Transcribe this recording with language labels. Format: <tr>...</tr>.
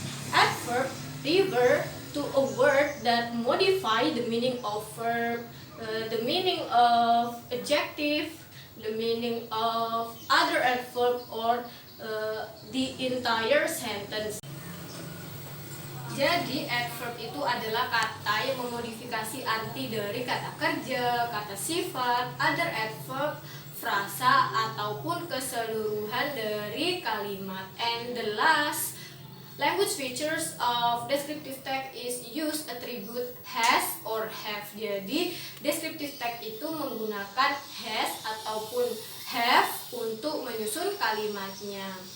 <en>Adverb refer to a word that modify the meaning of verb, the meaning of adjective, the meaning of other adverb, or the entire sentence.</en> <id>Jadi adverb itu adalah kata yang memodifikasi arti dari kata kerja, kata sifat, other adverb, frasa, ataupun keseluruhan dari kalimat.</id> <en>And the last language features of descriptive text is use attribute has or have.</en> <id>Jadi descriptive text itu menggunakan has ataupun have untuk menyusun kalimatnya.</id>